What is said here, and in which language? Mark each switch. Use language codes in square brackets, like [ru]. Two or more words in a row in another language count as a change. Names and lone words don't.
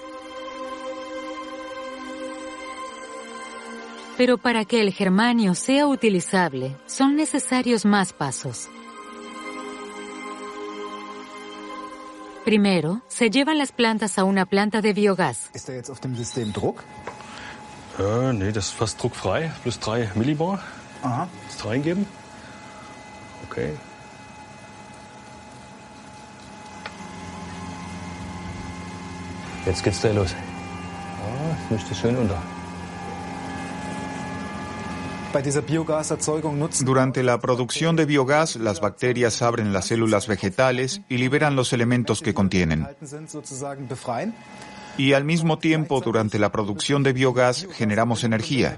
[es] Pero para que el germanio sea utilizable, son necesarios más pasos. Primero, se llevan las plantas a una planta de biogás. [de] ¿Está jetzt auf dem System Druck? Nee, das ist fast druckfrei. Plus 3 Millibar. Aha. Das reingeben. Okay. Jetzt geht's da los. Müsste schön unter. [es] Durante la producción de biogás, las bacterias abren las células vegetales y liberan los elementos que contienen. Y al mismo tiempo, durante la producción de biogás, generamos energía.